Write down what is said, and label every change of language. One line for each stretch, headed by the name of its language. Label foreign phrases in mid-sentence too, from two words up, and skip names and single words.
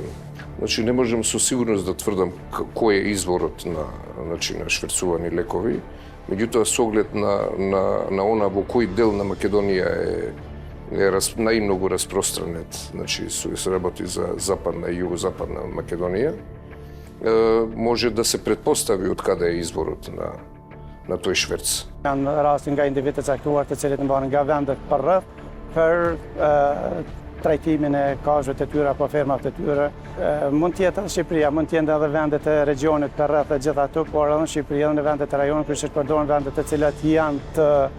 Macedonian: Значи не можам со сигурност да тврдам кој е изворот на шверцувани лекови, меѓутоа со оглед на она во кој дел на Македонија е најмногу распространет, значи се работи за западна и југозападна Македонија, може да се предпостави од каде е изворот на тој шверц.
Albanian: Janë raste nga individë të caktuar të cilët mbahen nga vendet përreth për trajtimin e kazhëve të tyre apo fermat të tyre. Mund të jetë Shqipëria, mund të jenë edhe vendet e regionit përreth e gjithë ato, por edhe në Shqipëri edhe në vendet e rajonit, kryesisht përdoren vendet të cilat janë të